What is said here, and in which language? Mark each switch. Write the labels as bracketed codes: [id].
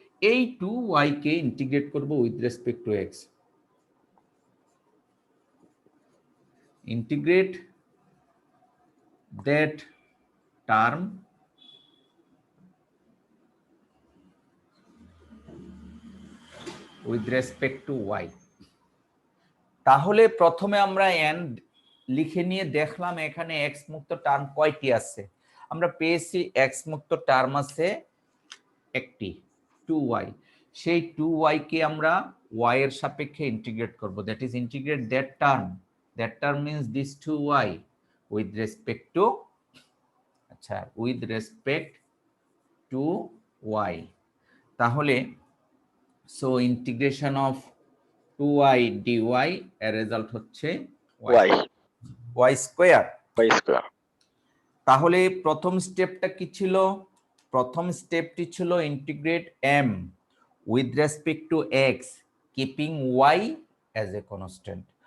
[en] এই 2y কে integrate করব with respect to x। Integrate that term with respect to y। [bn] তাহলে প্রথমে আমরা n লিখে নিয়ে দেখলাম এখানে x মুক্ত টার্ম কয়টি আছে। আমরা পেয়েছি x মুক্ত টার্ম আছে একটি, 2y। সেই 2y কে আমরা y এর সাপেক্ষে ইন্টিগ্রেট করব। [en] That is integrate that term. That term means this 2y with respect to, আচ্ছা, with respect to y। [bn] তাহলে [en] so integration of 2y dy [bn] এর রেজাল্ট হচ্ছে y স্কয়ার। তাহলে প্রথম স্টেপটা কি ছিল? প্রথম স্টেপটি ছিল [en] Integrate m with respect to x, keeping y as a constant.